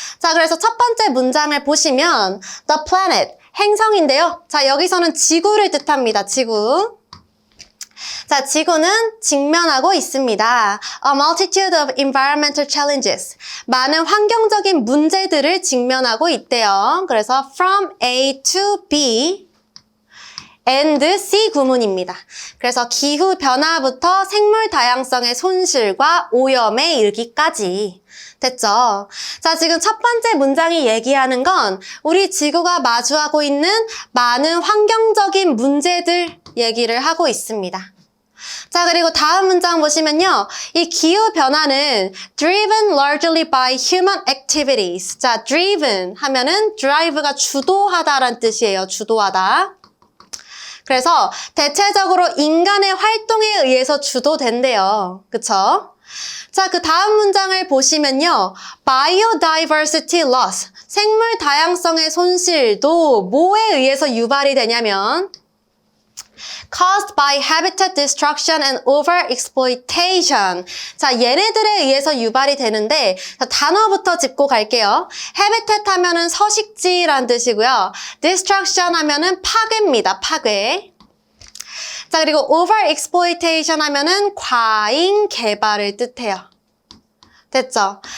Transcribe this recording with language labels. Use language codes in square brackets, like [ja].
[ko] 자, 그래서 첫 번째 문장을 보시면 [en] The planet, [ko] 행성인데요. 자, 여기서는 지구를 뜻합니다. 지구. 자, 지구는 직면하고 있습니다. [en] A multitude of environmental challenges. [ko] 많은 환경적인 문제들을 직면하고 있대요. 그래서 [en] from A to B and C [ko] 구문입니다. 그래서 기후 변화부터 생물 다양성의 손실과 오염에 이르기까지. 됐죠? 자, 지금 첫 번째 문장이 얘기하는 건 우리 지구가 마주하고 있는 많은 환경적인 문제들 얘기를 하고 있습니다. 자, 그리고 다음 문장 보시면요. 이 기후 변화는 [en] driven largely by human activities. [ko] 자, driven 하면은 drive가 주도하다라는 뜻이에요. 주도하다. 그래서 대체적으로 인간의 활동에 의해서 주도된대요. 그쵸? 자, 그 다음 문장을 보시면요. [en] biodiversity loss, [ko] 생물 다양성의 손실도 뭐에 의해서 유발이 되냐면 [en] caused by habitat destruction and overexploitation. [ko] 자, 얘네들에 의해서 유발이 되는데 자, 단어부터 짚고 갈게요. habitat 하면은 서식지란 뜻이고요. destruction 하면은 파괴입니다. 파괴. 자, 그리고 overexploitation 하면은 과잉 개발을 뜻해요. 됐죠?